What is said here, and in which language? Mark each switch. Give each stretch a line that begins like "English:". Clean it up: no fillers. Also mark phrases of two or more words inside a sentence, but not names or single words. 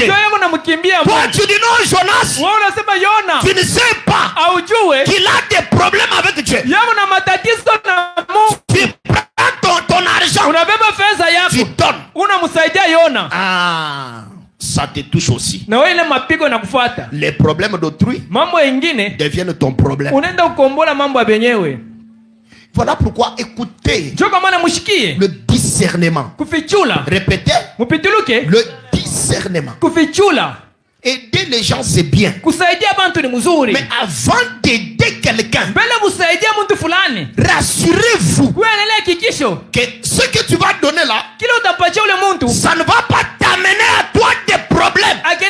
French: Toi, tu dis non, Jonas, tu ne sais pas qu'il a des problèmes avec Dieu. Tu prends ton argent, tu donnes. Ah, ça te te touche aussi.
Swahili: Na wewe ile mapigo na kufuata.
French: Les problèmes d'autrui
Swahili: mambo mengine
French: deviennent ton problème.
Swahili: Unaenda kukombola mambo ya benyewe.
French: Voilà pourquoi écoutez le discernement. Répétez. Le discernement. Aider les gens, c'est bien. Mais avant d'aider quelqu'un, rassurez-vous que ce que tu vas donner là, ça ne va pas t'amener à toi des problèmes.